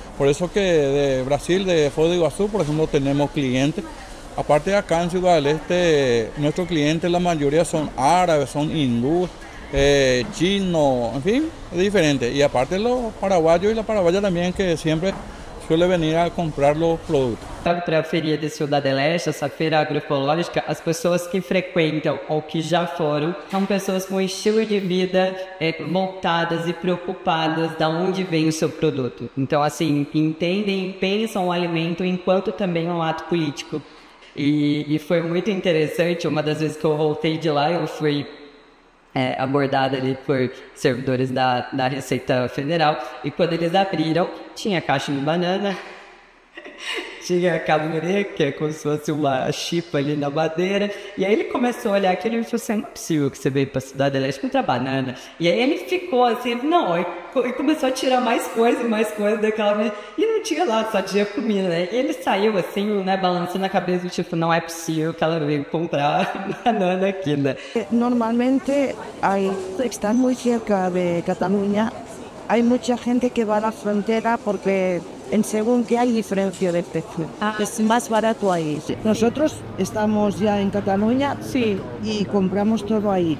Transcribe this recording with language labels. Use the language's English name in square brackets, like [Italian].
[Spanish] Por eso que de Brasil, de Foz do Iguazú, por ejemplo, tenemos clientes. Aparte de acá en Ciudad del Este, nuestros clientes la mayoría son árabes, son hindúes, chinos, en fin, es diferente. Y aparte los paraguayos y la paraguaya también, que siempre suele venir a comprar los produtos. [Portuguese] Para a feria de Ciudad del Este, essa feira agroecológica, as pessoas que frequentam ou que já foram são pessoas com estilo de vida montadas e preocupadas de onde vem o seu produto. Então, assim, entendem e pensam o alimento enquanto também é um ato político. E foi muito interessante, uma das vezes que eu voltei de lá, eu fui abordada ali por servidores da Receita Federal, e quando eles abriram, tinha caixa de banana, tinha caburé, que é como se fosse uma chipa ali na madeira, e aí ele começou a olhar aquilo e falou assim, não é possível que você veio para a Cidade Leste contra banana. E aí ele ficou assim, não, e começou a tirar mais coisa daquela vez, e não tinha lá, só tinha comida, né? E ele saiu assim, né, balançando a cabeça, tipo, não é possível que ela veio comprar banana aqui, né? [Spanish] Normalmente, está muy cerca de Cataluña, hay mucha gente que va a la frontera porque según que hay diferencia de precio. Es más barato ahí. Nosotros estamos ya en Cataluña, sí, y compramos todo ahí.